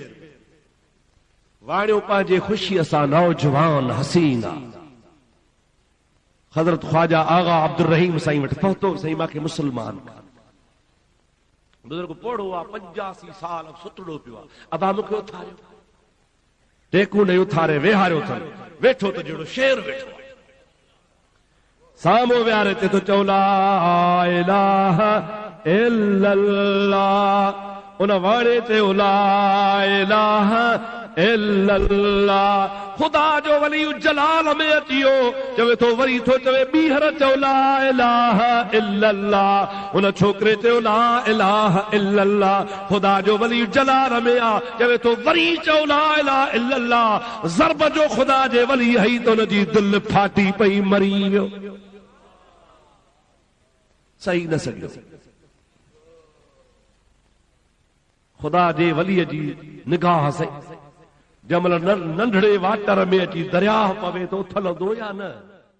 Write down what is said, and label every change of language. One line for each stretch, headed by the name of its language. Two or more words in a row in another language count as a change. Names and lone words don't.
Sindhi: वाणियो पंहिंजे ख़ुशीअ सां नौजवान हसीना हजरत ख्वाजा आगा अब्दुर रहीम साईं वटि पहुतो। साईं मांखे मुस्लमान कर। बुज़ुर्ग पोढ़ो आहे, 85 साल सुतड़ो पियो आहे। अबा मूंखे उथारियो, टेकू न उथारे वेहारियो अथनि, वेठो त जहिड़ो शेर वेठो आहे। साम्हूं विहारे ते तो चओ
Arabic: لا إله إلا الله,
Sindhi: उन वाणे चयो
Arabic: لا إله إلا الله.
Sindhi: खुदा जो वली जलाल में अचियो चवे तो वरी थो चवे ॿीहर चओ
Arabic: لا إله إلا الله.
Sindhi: उन छोकिरे चयो
Arabic: لا إله إلا الله.
Sindhi: खुदा जो वली जलाल में आ चवे तो वरी चओ
Arabic: لا إله إلا الله.
Sindhi: ज़रब जो खुदा जे वली हई तो उनजी दिलि फाटी पई मरी वियो, सही न सघियो। खुदा जे वलीअ जी निगाह से जमल नंढड़े वाटर में अची दरिया पवे तो उथलंदो या न?